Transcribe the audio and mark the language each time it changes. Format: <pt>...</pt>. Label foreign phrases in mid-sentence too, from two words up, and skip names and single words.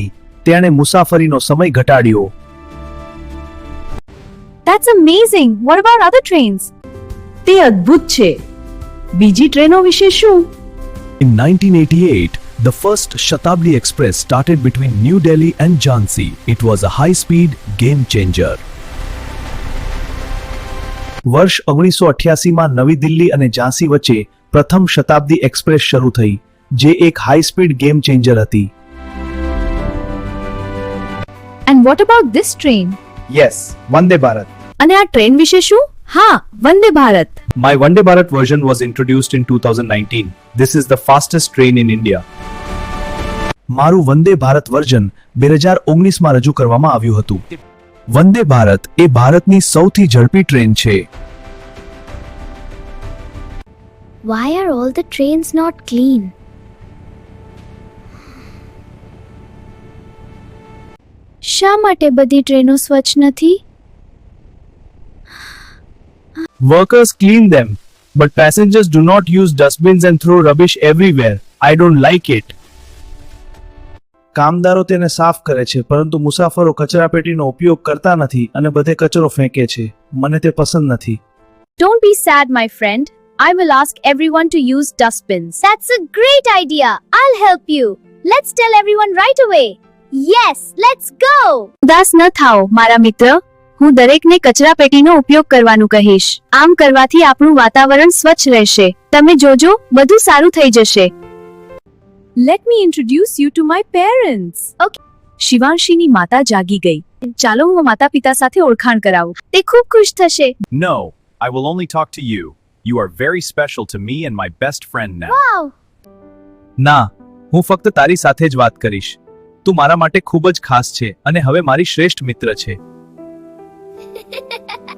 <gu>તેણે મુસાફરીનો સમય ઘટાડ્યો.</gu> <en>That's amazing. What about other trains?</en> <gu>તે અદ્ભુત છે. બીજી ટ્રેનો વિશે શું?</gu> <en>In 1988, the first Shatabdi Express started between New Delhi and Jhansi. It was a high-speed game changer.</en> <gu>વર્ષ 1988માં નવી દિલ્હી અને ઝાંસી વચ્ચે પ્રથમ શતાબ્દી એક્સપ્રેસ શરૂ થઈ, જે એક</gu> <en>high speed game changer</en> <gu>હતી.</gu> <en>And what about this train?</en> <gu>યસ, વંદે ભારત. અને આ ટ્રેન વિશે શું? હા, વંદે ભારત.</gu> <en>My Vande Bharat version was introduced in 2019. This is the fastest train in India.</en> <gu>મારું વંદે ભારત વર્ઝન 2019 માં રજૂ કરવામાં આવ્યું હતું. વંદે ભારત એ ભારતની સૌથી ઝડપી ટ્રેન છે.</gu> <en>Why are all the trains not clean?</en> <gu>શા માટે બધી ટ્રેનો સ્વચ્છ નથી?</gu> <en>Workers clean them, but passengers do not use dustbins and throw rubbish everywhere. I don't like it.</en> <gu>કામદારો તેને સાફ કરે છે, પરંતુ મુસાફરો કચરાપેટીનો ઉપયોગ કરતા નથી અને બધે કચરો ફેંકે છે. મને તે પસંદ નથી.</gu> <en>Don't be sad, my friend. I will ask everyone to use dustbins. That's a great idea. I'll help you. Let's tell everyone right away. Yes, let's go.</en> <gu>ઉદાસ ન થાઓ મારા મિત્ર. હું દરેકને કચરાપેટીનો ઉપયોગ કરવાનું કહીશ. આમ કરવાથી આપણું વાતાવરણ સ્વચ્છ રહેશે. તમે જોજો, બધું સારું થઈ જશે.</gu> <en>Let me introduce you to my parents. Okay.</en> <gu>શિવાંશીની માતા જાગી ગઈ. ચાલો હું માતા પિતા સાથે ઓળખાણ કરાવું. તે ખૂબ ખુશ થશે.</gu> <en>No, I will only talk to you. You are very special to me and my best friend now. Wow.</en> <gu>ના, હું ફક્ત તારી સાથે જ વાત કરીશ. તું મારા માટે ખૂબ જ ખાસ છે અને હવે મારી શ્રેષ્ઠ મિત્ર છે.</gu>